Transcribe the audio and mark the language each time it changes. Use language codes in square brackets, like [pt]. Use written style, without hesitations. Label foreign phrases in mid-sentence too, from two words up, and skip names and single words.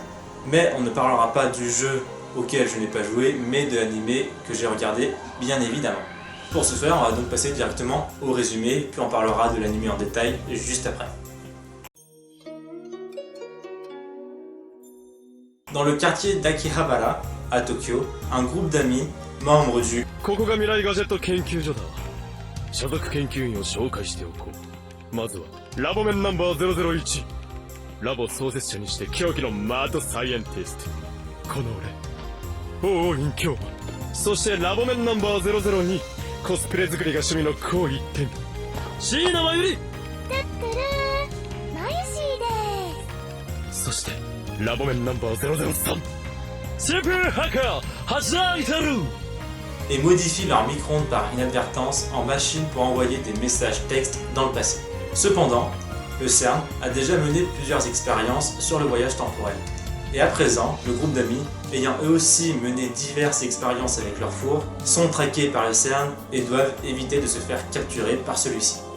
[fr] Mais on ne parlera pas du jeu auquel je n'ai pas joué mais de l'animé que j'ai regardé bien évidemment. Pour ce faire, on va donc passer directement au résumé, puis on parlera de l'anime en détail juste après. Dans le quartier d'Akihabara, à Tokyo, un groupe d'amis, membres du [ja] ここが未来ガジェット研究所だ。所属研究員を紹介しておこう。まずはラボメンナンバー001。ラボ創設者にして狂気のマッドサイエンティスト。この俺、王院京馬。そしてラボメンナンバー002。コスプレ作りが趣味の高一点。椎名真由里。てってるー。マユシーです。そしてラボメンナンバー003。スーパーハッカー、ハランタル。 [fr] et modifient leur micro-ondes par inadvertance en machine pour envoyer des messages textes dans le passé. Cependant, le CERN a déjà mené plusieurs expériences sur le voyage temporel. Et à présent, le groupe d'amis, ayant eux aussi mené diverses expériences avec leur four, sont traqués par le CERN et doivent éviter de se faire capturer par celui-ci.